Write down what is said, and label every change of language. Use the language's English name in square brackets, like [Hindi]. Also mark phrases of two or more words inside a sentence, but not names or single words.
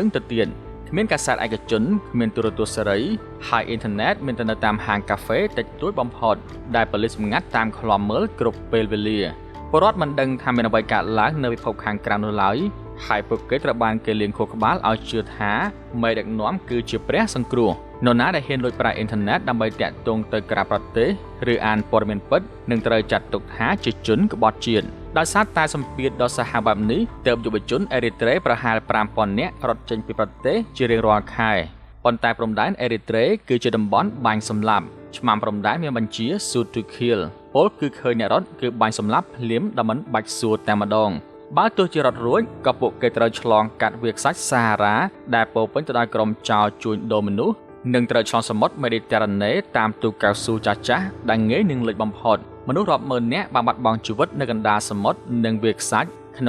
[Khmer] ទៅទៀតគ្មានកាសែតឯកជនគ្មានទូរទស្សន៍សេរីហើយអ៊ីនធឺណិតមានតែនៅតាមហាងកាហ្វេតិចតួចបំផុតដែលប៉ូលីសសម្ងាត់តាមឃ្លាំមើលគ្រប់ពេលវេលាពលរដ្ឋមិនដឹងថាមានអ្វីកើតឡើងនៅពិភពខាងក្រៅនោះឡើយហើយពួកគេត្រូវបានគេលាងខួរក្បាលឲ្យជឿថាមេដឹកនាំគឺជាព្រះសង្គ្រោះនរណាដែលហ៊ានលួចប្រើអ៊ីនធឺណិតដើម្បីតាក់ទងទៅក្រៅប្រទេសឬអានព័ត៌មានពិតនឹងត្រូវចាត់ទុកថាជាជនក្បត់ជាតិ ដោយសារតែសម្ពាធដ៏សាហាវបែបនេះទើបយុវជនអេរីត្រេប្រហែល 5,000 នាក់រត់ចេញពីប្រទេសជារៀងរាល់ខែប៉ុន្តែព្រំដែនអេរីត្រេគឺជាតំបន់បាញ់សម្លាប់ឆ្មាំព្រំដែនមានបញ្ជា [English] shoot to kill [Khmer] ពលគឺឃើញអ្នករត់គឺបាញ់សម្លាប់ភ្លាមដែលមិនបាច់សួរតែម្ដងបើទោះជារត់រួចក៏ពួកគេត្រូវ ឆ្លងកាត់វាលខ្សាច់សាហារ៉ាដែលពោពេញទៅដោយក្រុមចោរជួញដូរមនុស្សនិងត្រូវឆ្លងសមុទ្រមេឌីទែរ៉ាណេតាមទូកកៅស៊ូចាស់ៗដែលងាយនឹងលិចបំផុតមនុស្សរាប់ម៉ឺននាក់បានបាត់បង់ជីវិតនៅកណ្ដាលសមុទ្រនិងវាលខ្សាច់ក្នុង